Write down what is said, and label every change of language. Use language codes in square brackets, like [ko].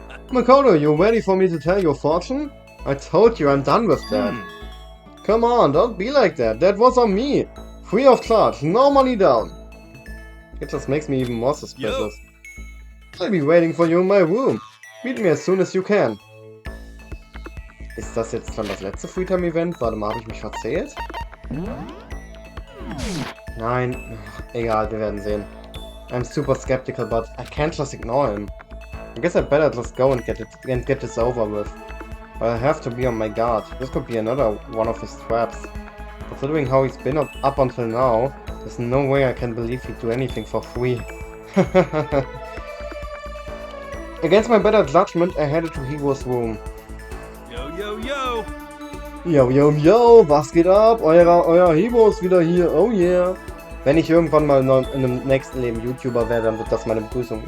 [en] Makoto, you ready for me to tell your fortune? I told you I'm done with that. Come on, don't be like that. That was on me. Free of charge, no money down. It just makes me even more suspicious. I'll be waiting for you in my room. Meet me as soon as you can. [de] Ist das jetzt schon das letzte Freetime-Event? Warte mal, habe ich mich verzählt? Nein, egal, wir werden sehen. [en] I'm super skeptical, but I can't just ignore him. I guess I'd better just go and get this over with. But I have to be on my guard. This could be another one of his traps. Considering how he's been up until now, there's no way I can believe he'd do anything for free. Against my better judgment, I headed to Hiro's room. Yo, yo, yo! [de] Yo, yo, yo, was geht ab? Euer Hiro ist wieder hier, oh yeah. Wenn ich irgendwann mal in einem nächsten Leben YouTuber werde, dann wird das meine Begrüßung.